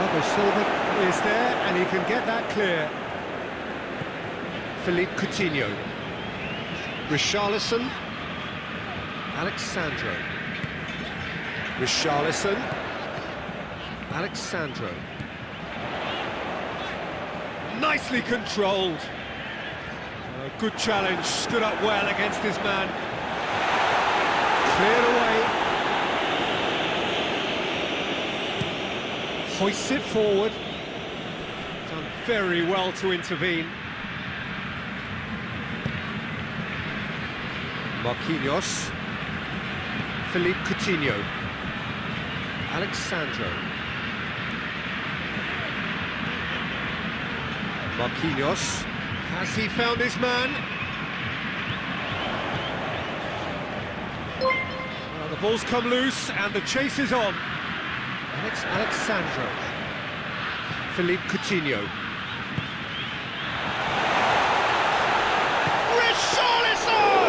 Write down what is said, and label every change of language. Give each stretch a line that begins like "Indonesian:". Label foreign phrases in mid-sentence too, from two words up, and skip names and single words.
English: Silva is there, and he can get that clear. Philippe Coutinho. Richarlison. Alexandro. Richarlison. Alexandro. Nicely controlled. Good challenge, stood up well against his man. Cleared away. Hoists it forward. Done very well to intervene. Marquinhos. Philippe Coutinho. Alexandro. Marquinhos. Has he found his man? Well, the ball's come loose and the chase is on. And it's Alexandro. Philippe Coutinho. Richarlison!